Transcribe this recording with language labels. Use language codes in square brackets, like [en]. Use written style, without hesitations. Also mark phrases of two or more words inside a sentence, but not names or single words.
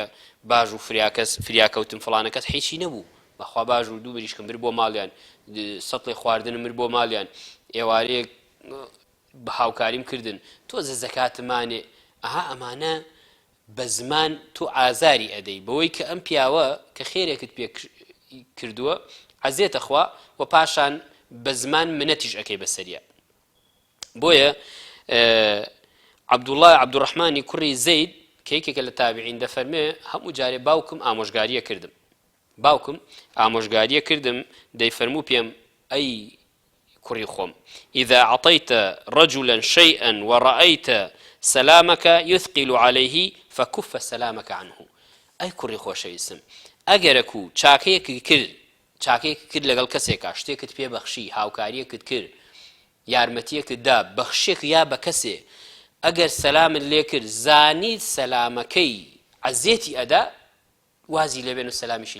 [ckb] باش و فریاکەوتن فڵانە کەس هیچی نەبوو بەخوا باش و دوو بریشکم بر بۆ ماڵیان سەتڵی خواردنم بر بۆ ماڵیان ئێوارەیەک بە هاوکاریم کردن تۆزە زەکاتمانێ ئەها ئەمانە بە زمان تۆ ئازاری ئەدەی بەوەی کە ئەم پیاوە کە خێرێکت پێ کردووە عەزیەتە خوا و پاشان بە زمان منەتیش ئەکەی بەسەریە بۆیە عەبدوڕەحمانی کوڕی زەید کە یەکێکە لە تابعین دەفەرمێ هەموو جارێ باوکم ئامۆژگاریە کردم دەیفەرموو پێم ئەی کوڕی خۆم [ar] إذا عطيت رجلا شيئا ورأيت سلامك يثقل عليه فكف سلامك عنه [ckb] ئەی کوڕی خۆشەویستم ئەگەرەکو چاکەیەکی کرد لەگەڵ کەسێکا شتێکت پێ بەخشی هاوکاریەکت کرد یارمەتیەکت دا بەخشێک یا بە کەسێ ئەگەر سەلامت لێ کرد زانیت سەلامەکەی عەزیەتی ئەدا وازی لێبێن و سەلامیشی